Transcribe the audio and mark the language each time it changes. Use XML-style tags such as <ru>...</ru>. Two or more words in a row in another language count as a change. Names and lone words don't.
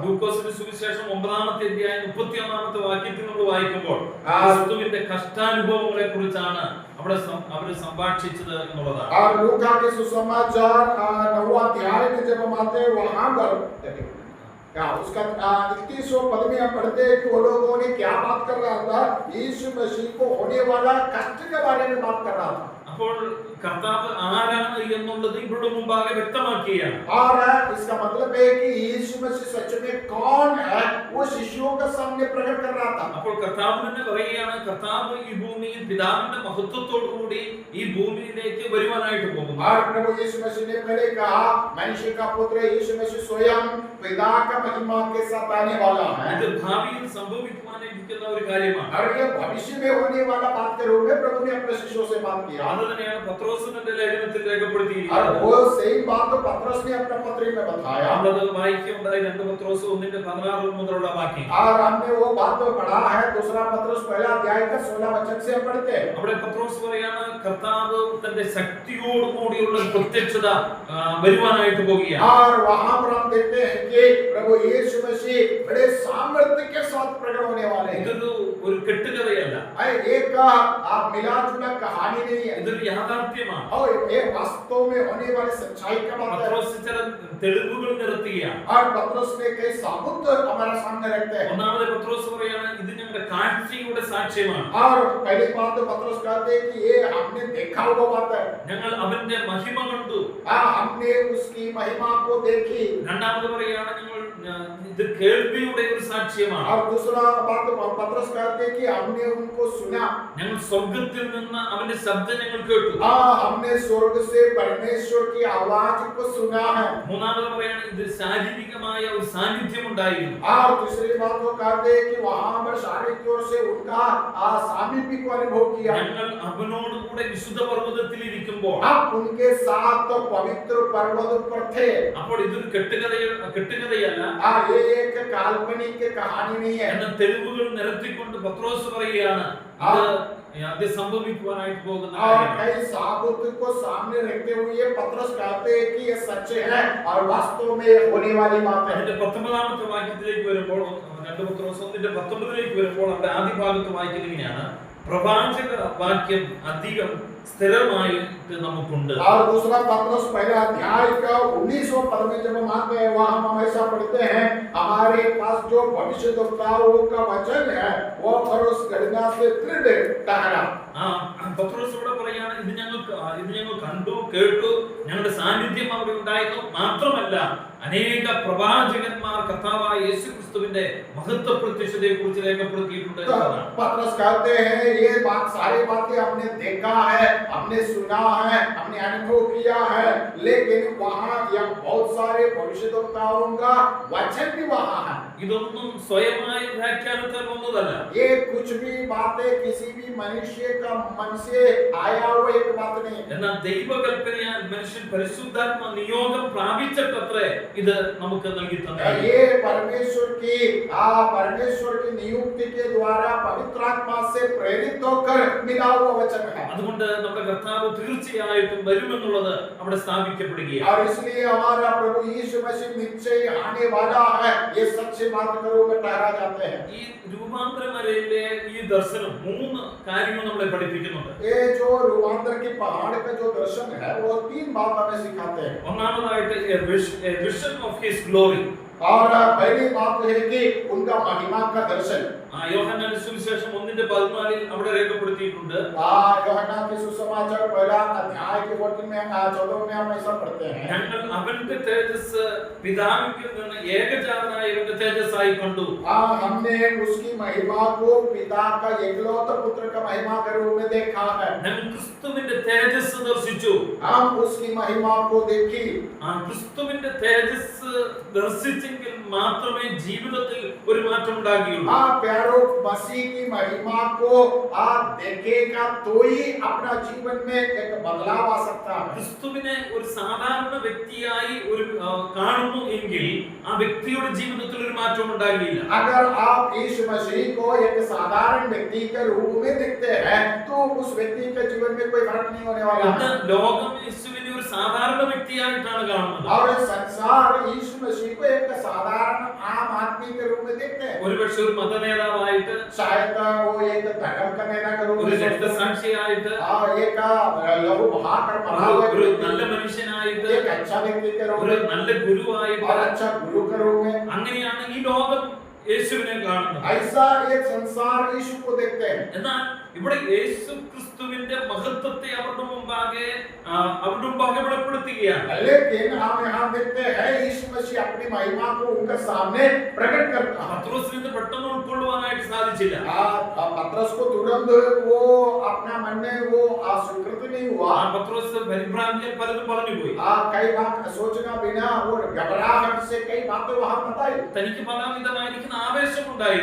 <ml>ലൂക്കോസിന്റെ സുവിശേഷം 9-ാമത്തെ അധ്യായം 31-ാമത്തെ വാക്യത്തിൽ നമ്മൾ വായിക്കുമ്പോൾ ആ. ക്രിസ്തുവിന്റെ കഷ്ടാനുഭവങ്ങളെ കുറിച്ചാണ് അവിടെ അവർ സംഭാഷിച്ചത് എന്നുള്ളതാണ്.</ml> <hi>और लूका के सुसमाचार 9वां अध्याय में जब हम आते हैं वहां पर उसका 31वां पद में हम पढ़ते हैं कि वो लोगों ने क्या बात कर रहा था। यीशु मसीह को होने वाला कष्ट के बारे में बात कर रहा था।</hi> <ml>അപ്പോൾ കർത്താവ് ആരാണ് എന്നുള്ളത് ഇവരുടെ മുമ്പാകെ വ്യക്തമാക്കിയാണ്.</ml> <hi>और इसका मतलब है कि यीशु मसीह सच में कौन है, वो शिष्यों के सामने प्रकट कर रहा था।</hi> <ml>അപ്പോൾ കർത്താവ് തന്നെ പറയുകയാണ്, കർത്താവ് ഈ ഭൂമിയിൽ പിതാവിന്റെ മഹത്വത്തോടു കൂടി ഈ ഭൂമിയിലേക്ക് വരുവാനായിട്ട് പോകുന്നു.</ml> <hi>और प्रभु यीशु मसीह ने पहले कहा, मनुष्य का पुत्र यीशु मसीह स्वयं पिता का महिमा के साथ आने वाला है।</hi> <ml>ഇത് ഭാവിയിൽ സംഭവിക്കുവാനിരിക്കുന്ന ഒരു കാര്യമാണ്.</ml> <hi>और ये भविष्य में होने वाला बात के रूप में प्रभु ने अपने शिष्यों से बात किया।</hi> <ml>അത് തന്നെയാണ് പത്രോസിന്റെ ലേഖനത്തിൽ और രേഖപ്പെടുത്തിയിരിക്കുന്നത്.</ml> <hi>वो सही बात तो पतरस ने अपने पत्र में बताया।</hi> <ml>നമ്മളത് വായിക്കുകയുണ്ടായി 2 പത്രോസ് 1:16 മുതലുള്ള വാക്യം.</ml> <hi>और हमने वो बात तो पढ़ा है, दूसरा पत्रस पहला अध्याय का 16 वचन से हम पढ़ते हैं।</hi> <ml>അവിടെ പത്രോസ് പറയാണ്, കർത്താവ് തന്റെ ശക്തിയോട് കൂടിയുള്ള പ്രത്യക്ഷത വരുവാനായിട്ട് പോകുകയാണ്.</ml> <hi>और वहां पर हम देखते हैं कि प्रभु यीशु मसीह बड़े सामर्थ्य के साथ प्रकट होने वाले हैं।</hi> <ml>ഇതൊരു ഒരു കെട്ടുകഥയല്ല,</ml> <hi>एक मिला जुला कहानी नहीं है,</hi> <ml>ഇതൊരു യാഥാർത്ഥ്യമാണ്.</ml> <hi>और ये वास्तव में होने वाली सच्चाई का बात है।</hi> <ml>പത്രോസ് ചില തെളിവുകൾ നിരത്തുകയാണ്.</ml> <hi>और पतरस ने कई साबुत हमारे सामने रखते हैं।</hi> <ml>ഒന്നാമത് പത്രോസ് പറയാണ്, ഇത് ഞങ്ങളുടെ കാഴ്ചയുടെ സാക്ഷ്യമാണ്.</ml> <hi>और पहली बात तो पतरस कहते हैं कि ये हमने देखा हुआ बात है।</hi> <ml>ഞങ്ങൾ അവന്റെ മഹിമ കണ്ടു.</ml> <hi>हमने उसकी महिमा को देखी।</hi> <ml>രണ്ടാമത് പറയാണ്, ഞങ്ങൾ ഇത് കേൾവിയുടെ ഒരു സാക്ഷ്യമാണ്.</ml> <hi>और दूसरा बात तो पतरस कहते हैं कि हमने उनको सुना।</hi> <ml>ഞങ്ങൾ സ്വർഗ്ഗത്തിൽ നിന്ന് അവന്റെ ശബ്ദം ഞങ്ങൾ കേട്ടു.</ml> <hi>हमने स्वर्ग से परमेश्वर की आवाज को सुना है।</hi> <ml>മൂന്നാമത് പറയാണ്, ഇത് ശാരീരികമായ ഒരു സാന്നിധ്യം ഉണ്ടായിരുന്നു.</ml> <hi>और दूसरी बात वो कहते हैं कि वहां पर शारीरिक तौर से उनका सामीप्य को अनुभव किया।</hi> <ml>ഞങ്ങൾ അവനോട് കൂടെ വിശുദ്ധ പർവ്വതത്തിൽ ഇരിക്കുമ്പോൾ</ml> <hi>आप उनके साथ तो पवित्र पर्वत पर थे।</hi> <ml>അപ്പോൾ ഇതൊരു കെട്ടുകഥയല്ല,</ml> <hi>ये एक काल्पनिक कहानी नहीं है।</hi> <ml>എന്ന തെളിവുകൾ നിരത്തിക്കൊണ്ട് പത്രോസ് പറയുകയാണ്, ഇത് സംഭവിക്കുവാനായിട്ട് പോകുന്ന और കാര്യമാണ്.</ml> <hi>कई साबुत को सामने रखते हुए पतरस कहते हैं कि ये सच है और वास्तव में होने वाली बात है।</hi> <ml>അതിന്റെ 19-ാമത്തെ വാക്യത്തിലേക്ക് വരുമ്പോൾ 2 പത്രോസ് 1:19 വരുമ്പോൾ അവിടെ ആദ്യ ഭാഗത്ത് വായിക്കുന്നത് ഇങ്ങനെയാണ്, പ്രവാചക വാക്യം അധികം സ്ഥിരമായിട്ട് നമുക്കുണ്ട്.</ml> <hi>और दूसरा पतरस पहले अध्याय का 19वां पद में जब हम आते हैं वहां हम हमेशा पढ़ते हैं, हमारे पास जो भविष्यद्वक्ताओं का वचन है वो भरोस घटना से दृढ़ ठहरा।</hi> <ml>പത്രോസ് ഇവിടെ പറയാണ്, ഇത് ഞങ്ങൾ കണ്ടു കേട്ടു, ഞങ്ങളുടെ സാന്നിധ്യം അവിടെ ഉണ്ടായിരുന്നു. മാത്രമല്ല അനേക പ്രവാചകന്മാർ കർത്താവായ യേശുക്രിസ്തുവിന്റെ മഹത്വ പ്രത്യക്ഷതയെ കുറിച്ച് രേഖപ്പെടുത്തിയിട്ടുണ്ട്.</ml> <hi>पतरस कहते हैं ये बात सारी बातें हमने देखा है, हमने सुना है, हमने अनुभव किया है, लेकिन वहां यह बहुत सारे भविष्यद्वक्ताओं का वचन भी वहां है।</hi> <ml>ഇതൊന്നും സ്വയമായ വ്യാഖ്യാനത്താൽ വന്നതല്ല.</ml> <hi>ये कुछ भी बातें किसी भी मनुष्य का मन से आया हुआ एक बात नहीं।</hi> <ml>എന്നാൽ ദൈവകൽപ്പനയാൽ മനുഷ്യൻ പരിശുദ്ധാത്മ നിയോഗം പ്രാപിച്ചിട്ടത്രേ ഇത് നമുക്ക് നൽകി തന്നെ.</ml> <hi>ये परमेश्वर की नियुक्ति के द्वारा पवित्र आत्मा से प्रेरित होकर मिला हुआ वचन है।</hi> <ml>അതുകൊണ്ട് നമ്മുടെ കർത്താവ് തീർച്ചയായിട്ടും വരുമെന്നുള്ളത് അവിടെ സ്ഥാപിക്കപ്പെടുകയാണ്.</ml> <hi>और इसलिए हमारा प्रभु यीशु मसीह निश्चय आने वाला है, ये सच्ची बात करो में ठहरा जाते हैं।</hi> <ml>ഈ രൂപാന്തരമലയിലെ ഈ ദർശനം 3 കാര്യങ്ങൾ നമ്മളെ പഠിപ്പിക്കുന്നുണ്ട്.</ml> <hi>ये जो रूपांतर की पहाड़ का जो दर्शन है वो 3 बात हमें सिखाते हैं।</hi> <ml>ഒന്നാമതായിട്ട്</ml> <en>a vision of his glory,</en> <hi>और पहली बात है कि उनका महिमा का दर्शन।</hi> <ml>യോഹന്നാന്റെ സുവിശേഷം 1:14 അവിടെ രേഖപ്പെടുത്തിയിട്ടുണ്ട്.</ml> <hi>യോഹന്നാ के सुसमाचार पहला अध्याय के 14 में हम ऐसा पढ़ते हैं,</hi> <ml>ഞങ്ങൾ അവന്റെ തേജസ് പിതാവിൽ നിന്ന് ഏകജാതനായ ഇവന്റെ തേജസ്സായി കണ്ടു.</ml> <hi>हमने उसकी महिमा को पिता का एकलौता पुत्र का महिमा के रूप में देखा है।</hi> <ml>ഞങ്ങൾ ക്രിസ്തുവിന്റെ തേജസ് ദർശിച്ചു.</ml> <hi>हम उसकी महिमा को देखी।</hi> <ml>ക്രിസ്തുവിന്റെ തേജസ് ദർശിച്ചെങ്കിൽ മാത്രമേ ജീവിതത്തിൽ ഒരു മാറ്റം ഉണ്ടാകുകയുള്ളൂ.</ml> <hi>प्यारो मसीह की महिमा को आप देखेगा तो ही अपना जीवन में एक बदलाव आ सकता है।</hi> <ml>ക്രിസ്തുവിനെ ഒരു സാധാരണ വ്യക്തിയായി ഒരു കാണുന്നു എങ്കിൽ ആ വ്യക്തിയുടെ ജീവിതത്തിൽ ഒരു മാറ്റം ഉണ്ടാകില്ല.</ml> <hi>अगर आप यीशु मसीह को एक साधारण व्यक्ति के रूप में देखते हैं तो उस व्यक्ति के जीवन में कोई फर्क नहीं होने वाला है।</hi> <ml>ലോകം യേശുവിനെ ഒരു സാധാരണ വ്യക്തിയായിട്ടാണ് കാണുന്നത്.</ml> <hi>और संसार यीशु मसीह को एक साधारण आम आदमी के रूप में देखते हैं।</hi> <ml>ഒരുപക്ഷെ ഒരു മതനേതാവായിട്ട്,</ml> <hi>शायद वो एक धर्म का नेता के रूप ഒരു में,</hi> <ml>രക്തസാക്ഷിയായിട്ട്,</ml> <hi>एक लहू बहाकर मरा हुआ ഒരു व्यक्ति,</hi> <ml>നല്ല മനുഷ്യനായിട്ട്,</ml> <hi>एक अच्छा व्यक्ति के रूप ഒരു में</hi> <ml>നല്ല ഗുരുവായിട്ട്,</ml> <hi>और अच्छा गुरु के रूप में,</hi> <ml>അങ്ങനെയാണ് ഈ ലോകം യേശുവിനെ കാണുന്നത്.</ml> <hi>ऐसा एक संसार यीशु को देखते हैं।</hi> <ml>എന്നാൽ ഇവിടെ യേശു ക്രിസ്തുവിന്റെ മഹത്വത്തെ അവരുടെ മുമ്പാകെ വെളിപ്പെടുത്തുകയാണ്.</ml> <hi>लेकिन हम यहाँ देखते हैं यीशु मसीह अपनी महिमा को उनके सामने प्रकट करता है।</hi> <ml>പത്രോസിന് പെട്ടെന്ന് ഉൾക്കൊള്ളുവാനായിട്ട് സാധിച്ചില്ല.</ml> <hi>पतरस को तुरंत वो अपना मन में वो स्वीकृत नहीं हुआ।</hi> <ml>പത്രോസ് പരിഭ്രാന്തിയിൽ പലതും പറഞ്ഞു പോയി.</ml> <hi>कई बात सोचना बिना वो घबराहट से कई बातें वहां बताई।</hi> <ml>തനിക്ക് പലവിധമായിരിക്കുന്ന ആവേശമുണ്ടായി.</ml>